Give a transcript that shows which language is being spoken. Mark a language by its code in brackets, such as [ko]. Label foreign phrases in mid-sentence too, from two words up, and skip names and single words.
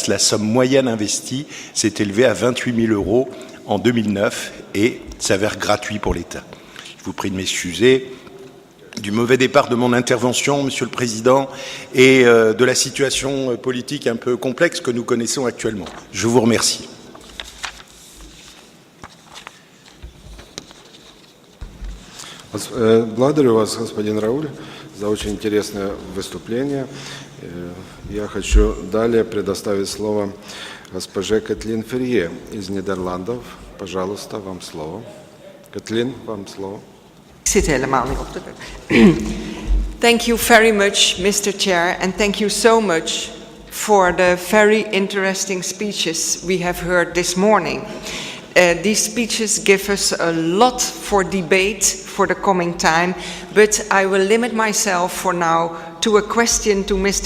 [fr] La somme moyenne investie s'est élevée à 28 000 € en 2009 et s'avère gratuit pour l'État. Je vous prie de m'excuser du mauvais départ de mon intervention, Monsieur le Président, et de la situation politique un peu complexe que nous connaissons actuellement. Je vous remercie. [ru] Благодарю вас, господин Рауль, за очень интересное выступление. Я хочу далее предоставить слово госпоже Кэтлин Ферье из Нидерландов. Пожалуйста, вам слово. Кэтлин, вам слово. [nl] Ik zit helemaal niet op te drukken. [en] Thank you very much, Mr. Chair, and thank you so much for the very interesting speeches we have heard this morning. These speeches give us a lot for debate for the coming time, but I will limit myself for now to a question to Mr.